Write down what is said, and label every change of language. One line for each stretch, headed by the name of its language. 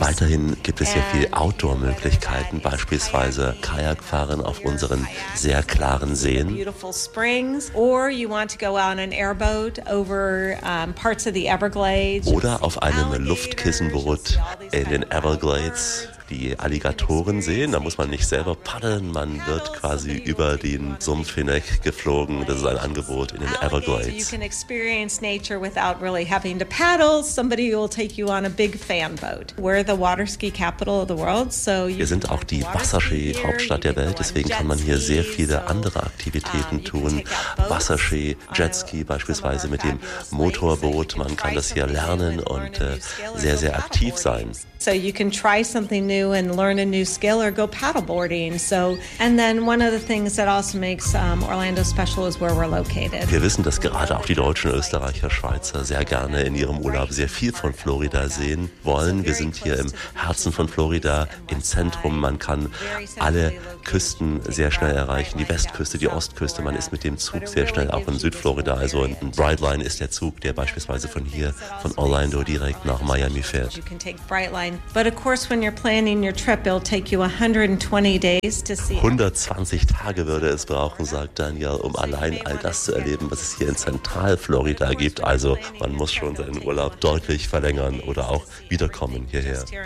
German: Weiterhin gibt es hier viel Outdoor-Möglichkeiten, beispielsweise Kajakfahren auf unseren sehr klaren Seen.
English: Beautiful springs, or you want to go on an airboat over parts of the Everglades.
German: Oder auf einem Luftkissenboot in den Everglades. Die Alligatoren sehen, da muss man nicht selber paddeln, man wird quasi über den Sumpf hinweg geflogen. Das ist ein Angebot in den Everglades.
English: You can experience nature without really having to paddle. Somebody will take you on a big fan boat. We're the water ski capital of the world, so
German: wir sind auch die Wasserski-Hauptstadt der Welt, deswegen kann man hier sehr viele andere Aktivitäten tun. Wasserski, Jetski beispielsweise mit dem Motorboot, man kann das hier lernen und sehr, sehr aktiv sein.
English: So you can try something new and learn a new skill or go paddleboarding. So and then one of the things that also makes Orlando special is where we're located.
German: Wir wissen, dass gerade auch die Deutschen, Österreicher, Schweizer sehr gerne in ihrem Urlaub sehr viel von Florida sehen wollen. Wir sind hier im Herzen von Florida, im Zentrum. Man kann alle Küsten sehr schnell erreichen, die Westküste, die Ostküste. Man ist mit dem Zug sehr schnell auch in Südflorida. Also ein Brightline ist der Zug, der beispielsweise von hier, von Orlando direkt nach Miami fährt.
English: fine. But of course, when you're planning your trip, it'll take you 120 days to see.
German: 120 Tage würde es brauchen, sagt Daniel, um allein all das zu erleben, was es hier in Zentralflorida gibt. Also man muss schon seinen Urlaub deutlich verlängern oder auch wiederkommen hierher.